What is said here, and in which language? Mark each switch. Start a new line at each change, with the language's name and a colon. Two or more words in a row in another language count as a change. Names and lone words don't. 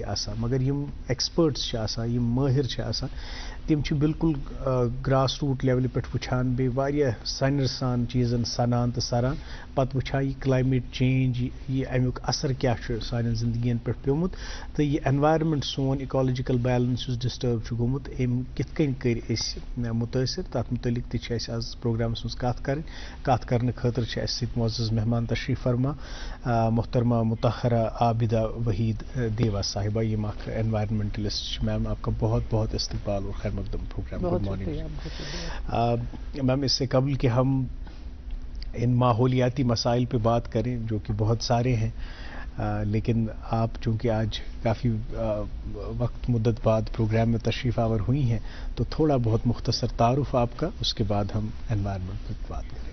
Kashmiri: آسان مگر یِم ایکسپٲرٹس چھِ آسان یِم مٲہر چھِ آسان تِم چھِ بالکل گراس روٗٹ لیولہِ پٮ۪ٹھ وٕچھان بیٚیہِ واریاہ سنجہِ سان یِمن چیٖزن سنان تہٕ سران پتہٕ وٕچھان یہِ
English: climate change
Kashmiri: یہِ امیُک اثر کیاہ چھُ سانٮ۪ن زندگین پٮ۪ٹھ پیومُت تہٕ یہِ انوارمنٹ سون
English: ecological balance
Kashmiri: یُس ڈسٹرب چھُ گوٚمُت أمۍ کِتھ کٔنۍ کٔرۍ أسۍ مُتٲثر تتھ متعلق تہِ چھِ اَسہِ آز پروگرامس منٛز کتھ کرنہٕ خٲطرٕ چھِ اَسہِ سۭتۍ معزز مہمان تشریف فرما محترمہ مطہرہ عابدہ وحید دیوا صاحبہ یِم اکھ انوائرمنٹلسٹ چھِ
Urdu: میم آپ کا بہت بہت استقبال اور خیر مقدم پروگرام
English: good morning ma'am
Urdu: اس سے قبل کہ ہم ان ماحولیاتی مسائل پہ بات کریں جو کہ بہت سارے ہیں لیکن آپ چونکہ آج کافی وقت مدت بعد پروگرام میں تشریف آور ہوئی ہیں تو تھوڑا بہت مختصر تعارف آپ کا اس کے بعد ہم انوائرمنٹ پہ بات کریں.